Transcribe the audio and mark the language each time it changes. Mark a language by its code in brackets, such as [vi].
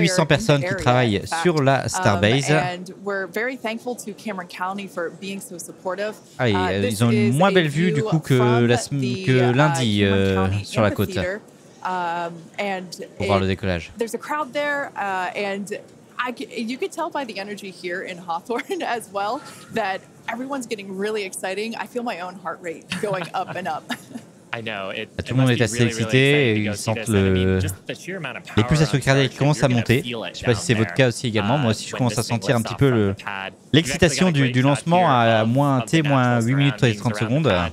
[fr] 1800 personnes qui travaillent sur la Starbase. [en] And we're very thankful to Cameron County for being so supportive. [fr] Ils ont une moins belle vue du coup que lundi sur la côte pour voir le décollage. [en] There's a crowd there, and you could tell by the energy here in Hawthorne as well that everyone's getting really exciting. I feel my own heart rate going up and up. [fr] Tout le monde est assez excité et ils sentent les pulsations cardiaques commencent à monter. Je ne sais pas si c'est votre cas aussi également. Moi aussi, je commence à sentir un petit peu l'excitation du lancement à moins 8 minutes et 30 secondes.